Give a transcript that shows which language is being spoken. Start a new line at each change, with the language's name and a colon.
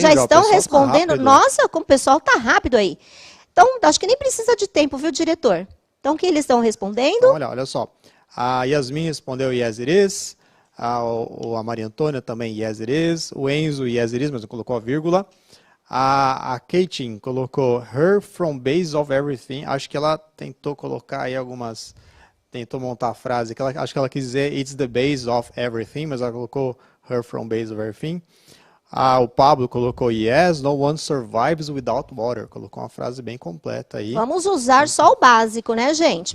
Portuguese: Já estão respondendo? Tá. Nossa, como o pessoal tá rápido aí. Então, acho que nem precisa de tempo, viu, diretor? Então, o que eles estão respondendo? Então, olha só. A Yasmin respondeu
English: yes it is.
Portuguese: A Maria Antônia também
English: yes it is.
Portuguese: O Enzo yes it is, mas não colocou a vírgula. A Katin colocou
English: her from base of everything.
Portuguese: Acho que ela tentou colocar aí algumas... Tentou montar a frase. Acho que ela quis dizer
English: it's the base of everything,
Portuguese: mas ela colocou
English: her from base of everything.
Portuguese: O Pablo colocou
English: yes, no one survives without water.
Portuguese: Colocou uma frase bem completa aí. Vamos usar só o básico, né, gente?